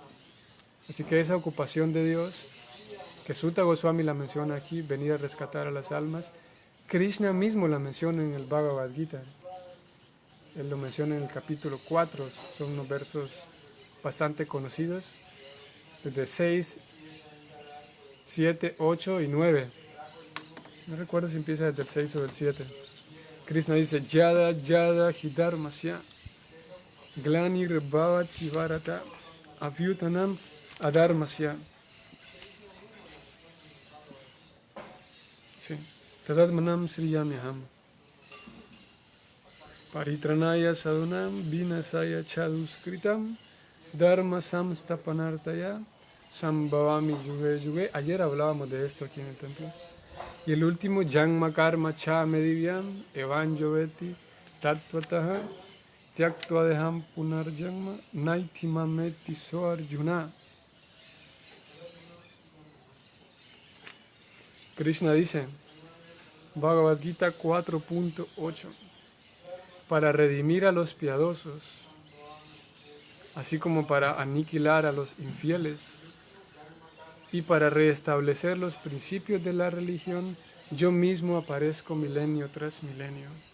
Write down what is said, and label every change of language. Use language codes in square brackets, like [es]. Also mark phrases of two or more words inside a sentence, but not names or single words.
[es] Así que esa ocupación de Dios, que Sutta Goswami la menciona aquí, venir a rescatar a las almas, Krishna mismo la menciona en el Bhagavad Gita. Él lo menciona en el capítulo 4, son unos versos bastante conocidos, desde 6, 7, 8 y 9. No recuerdo si empieza desde el 6 o el 7. Krishna dice, [sa] Yada Yada Hidharmasya Glanir Bhavati Varata Abhyutanam Adharmasya. [es] Sí. [sa] Tadadmanam Sriyamyaham Paritranaya Sadunam Vinasaya Chaduskritam Dharma Samstapanartaya Sambhavami Yuge Yuge. [es] Ayer hablábamos de esto aquí en el templo. Y el último, [sa] Janma Karma Cha Medivyam Evanjoveti Tattvataha Tyaktva Punarjanma Naitimameti So Arjuna. [es] Krishna dice, Bhagavad Gita 4.8. Para redimir a los piadosos, así como para aniquilar a los infieles, y para restablecer los principios de la religión, yo mismo aparezco milenio tras milenio.